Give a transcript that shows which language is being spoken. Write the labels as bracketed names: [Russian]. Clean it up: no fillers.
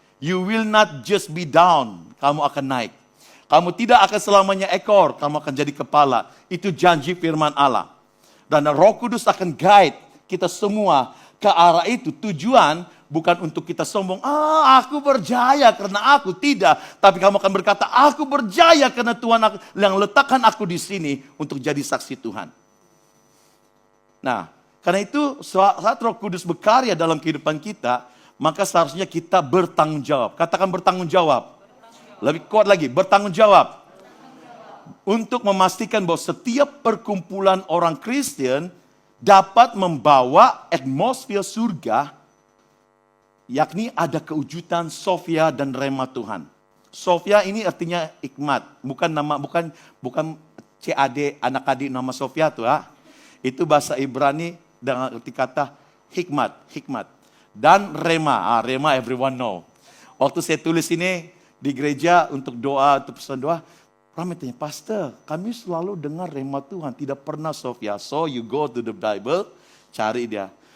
[English] You will not just be down. [Indonesian] Kamu akan naik. Kamu tidak akan selamanya ekor. Kamu akan jadi kepala. Itu janji firman Allah. Dan Roh Kudus akan guide kita semua ke arah itu. Tujuan bukan untuk kita sombong. Aku berjaya karena aku. Tidak. Tapi kamu akan berkata, aku berjaya karena Tuhan yang letakkan aku di sini untuk jadi saksi Tuhan. Nah, karena itu saat Roh Kudus berkarya dalam kehidupan kita, maka seharusnya kita bertanggung jawab. Katakan bertanggung jawab. Lebih kuat lagi, bertanggung jawab. Untuk memastikan bahwa setiap perkumpulan orang Kristen dapat membawa atmosfer surga, yakni ada kewujudan Sofia dan Rema Tuhan. Sofia ini artinya hikmat, bukan CAD anak adik nama Sofia tuh, itu bahasa Ibrani dengan arti kata hikmat. [English] Dan Rema, Rema everyone know. [Indonesian] Waktu saya tulis ini di gereja untuk doa, untuk pesan doa, ramai tanya, Pastor, kami selalu dengar Rema Tuhan, tidak pernah Sofia. [English] So you go to the Bible, [Indonesian] cari dia.